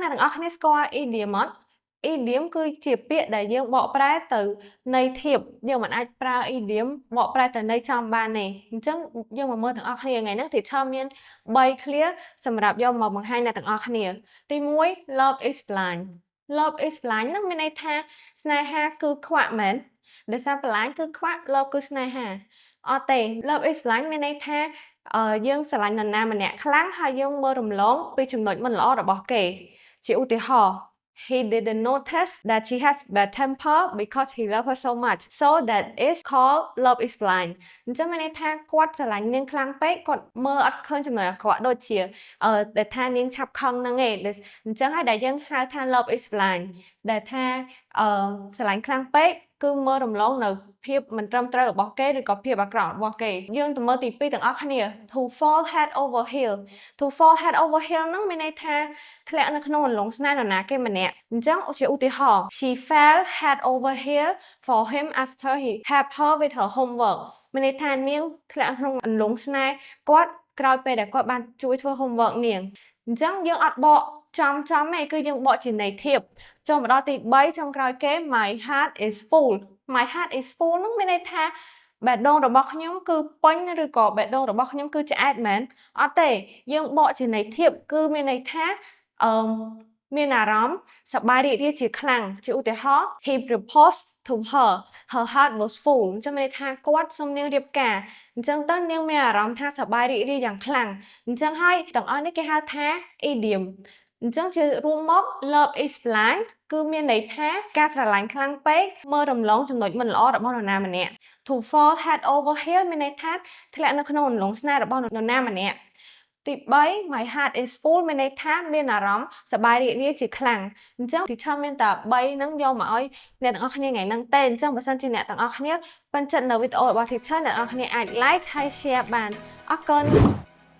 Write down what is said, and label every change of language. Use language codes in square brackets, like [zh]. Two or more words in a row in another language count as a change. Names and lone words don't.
[km] អ្នកទាំងអស់គ្នាស្គាល់ idiom អត់ idiom គឺជាពាក្យដែលយើងបកប្រែទៅន័យធៀបយើងមិនអាចប្រើ idiom បកប្រែទៅន័យចំបានទេ អញ្ចឹងយើងមកមើលទាំងអស់គ្នាថ្ងៃហ្នឹង teacher មាន3 clear សម្រាប់យកមកបង្ហាញអ្នកទាំងអស់គ្នាទី1 [en] love is blind love is blind [km] ហ្នឹងមានន័យថាស្នេហាគឺខ្វាក់មែនដោយសារ blind គឺខ្វាក់ love គឺស្នេហាអត់ទេ [en] love is blind [km] មានន័យថាយើងស្រឡាញ់នរណាម្នាក់ខ្លាំងហើយយើងមើលរំលងពីចំណុចមិនល្អរបស់គេជាឧទាហរណ៍ [en] He didn't notice that she has bad temper because he loved her so much. So that is called love is blind. [km] អញ្ចឹងមានន័យថាគាត់ស្រឡាញ់នាងខ្លាំងពេកគាត់មើលអត់ឃើញចំណុចអាក្រក់ដូចជាដែលថានាងឆាប់ខឹងហ្នឹងឯងអញ្ចឹងហើយដែលយើងហៅថា [en] love is blind [km] ដែលថាស្រឡាញ់ខ្លាំងពេកគឺមើលរំលងនៅភាពមិនត្រឹមត្រូវរបស់គេឬក៏ភាពអាក្រក់របស់គេយើងទៅមើលទី2ទាំងអស់គ្នា [en] to fall head over heel to fall head over heel [km] ហ្នឹងមានន័យថាធ្លាក់ នៅក្នុងអន្លង់ស្នេហ៍នរណាគេម្នាក់អញ្ចឹងជាឧទាហរណ៍ [en] she fell head over heel for him after he helped her with her homework [km] មានន័យថានាងធ្លាក់ក្នុងអន្លង់ស្នេហ៍គាត់ក្រោយពេលដែលគាត់បានជួយធ្វើ homework នាងអញ្ចឹងយើងអត់បកចំឯងគឺយើងបកជាន័យធៀប ចូលមកដល់ទី3ចុងក្រោយគេ [en] my heart is full my heart is full [km] ហ្នឹងមានន័យថាបេះដូងរបស់ខ្ញុំគឺពេញឬក៏បេះដូងរបស់ខ្ញុំគឺឆ្អែតមែនអត់ទេយើងបកជាន័យធៀបគឺមានន័យថា មានអារម្មណ៍សប្បាយរីករាយជាខ្លាំងជាឧទាហរណ៍ [en] he proposed to her heart was full [km] អញ្ចឹងមានន័យថាគាត់សុំនាងរៀបការអញ្ចឹងទៅនាង មានអារម្មណ៍ថាសប្បាយរីករាយយ៉ាងខ្លាំងអញ្ចឹងហើយទាំងអស់នេះគេហៅថា idiom អញ្ចឹងជារួមមក [en] love is blind [km] គឺ មានន័យថាការស្រឡាញ់ខ្លាំងពេកមើលរំលងចំណុចមិនល្អរបស់នរណាម្នាក់ [en] to fall head over heel [km] មានន័យថាធ្លាក់នៅក្នុងអន្លង់ស្នេហ៍របស់នរណាម្នាក់ទី3 [en] my heart is full [km] មានន័យថាមានអារម្មណ៍សប្បាយរីករាយជាខ្លាំងអញ្ចឹង teacher មានតែ3ហ្នឹងយកមកឲ្យអ្នកទាំងអស់គ្នាថ្ងៃហ្នឹងទេអញ្ចឹងបើសិនជាអ្នកទាំងអស់គ្នាពេញចិត្តនៅវីដេអូរបស់ teacher អ្នកទាំងអស់គ្នាអាច like ហើយ share បានអរគុណ